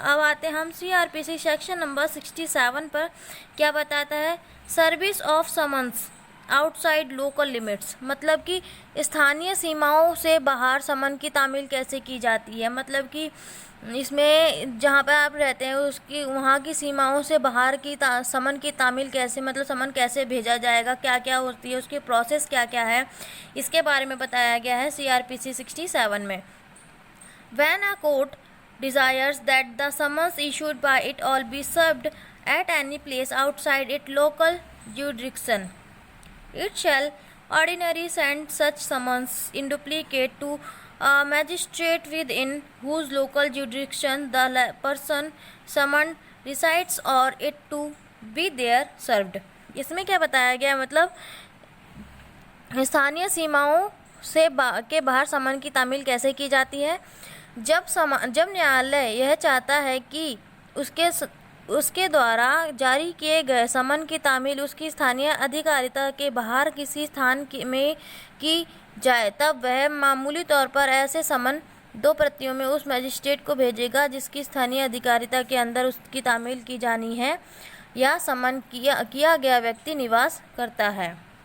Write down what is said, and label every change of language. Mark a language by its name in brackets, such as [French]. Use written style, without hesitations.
[Hindi] अब आते हैं हम CRPC सेक्शन नंबर 67 पर। क्या बताता है, [English] service of summons outside local limits, [Hindi] मतलब कि स्थानीय सीमाओं से बाहर समन की तामील कैसे की जाती है। मतलब कि इसमें जहाँ पर आप रहते हैं उसकी वहाँ की सीमाओं से बाहर की समन की तामील कैसे, मतलब समन कैसे भेजा जाएगा, क्या क्या होती है, उसकी प्रोसेस क्या क्या है, इसके बारे में बताया गया है CRPC 67 में। [English] When a court desires that the summons issued by it all be served at any place outside its local jurisdiction, it shall ordinarily send such summons in duplicate to a magistrate within whose local jurisdiction the person summoned resides or it to be there served। [Hindi] इसमें क्या बताया गया, मतलब स्थानीय सीमाओं से के बाहर समन की तामील कैसे की जाती है। जब न्यायालय यह चाहता है कि उसके द्वारा जारी किए गए समन की तामील उसकी स्थानीय अधिकारिता के बाहर किसी स्थान में की जाए तब वह मामूली तौर पर ऐसे समन 2 प्रतियों में उस मजिस्ट्रेट को भेजेगा जिसकी स्थानीय अधिकारिता के अंदर उसकी तामील की जानी है या समन किया गया व्यक्ति निवास करता है।